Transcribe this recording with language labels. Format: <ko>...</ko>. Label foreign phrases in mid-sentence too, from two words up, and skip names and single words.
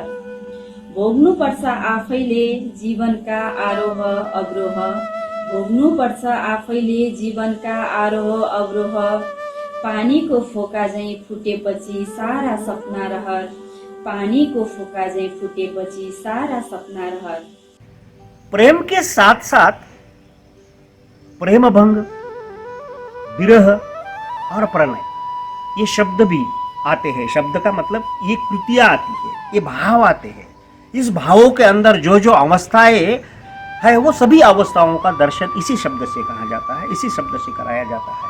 <ne>भोग्नुपर्छ आफैले जीवनका आरोह अवरोह, भोग्नुपर्छ आफैले जीवनका आरोह अवरोह। पानीको फोका झैँ फुटेपछि सारा सपना रहर, पानीको फोका झैँ फुटेपछि सारा सपना रहर।</ne> <hi>प्रेम के साथ साथ प्रेम भंग, विरह और प्रणय ये शब्द भी आते हैं। शब्द का मतलब ये कृतियां आती है, ये भाव आते हैं। इस भावों के अंदर जो जो अवस्थाएं है वो सभी अवस्थाओं का दर्शन इसी शब्द से कहा जाता है, इसी शब्द से कराया जाता है।</hi>